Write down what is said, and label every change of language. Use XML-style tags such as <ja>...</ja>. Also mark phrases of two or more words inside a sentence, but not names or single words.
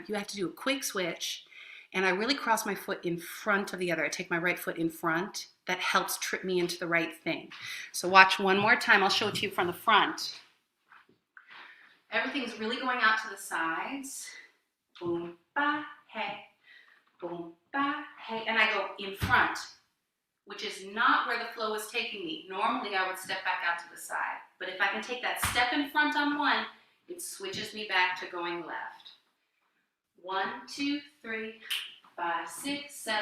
<en>You have to do a quick switch, and I really cross my foot in front of the other. I take my right foot in front. That helps trip me into the right thing. So watch one more time. I'll show it to you from the front. Everything's really going out to the sides. Boom, ba, hey. Boom, ba, hey. And I go in front, which is not where the flow is taking me. Normally, I would step back out to the side. But if I can take that step in front on one, it switches me back to going left. 1, 2, 3, 5, 6, 7.</en>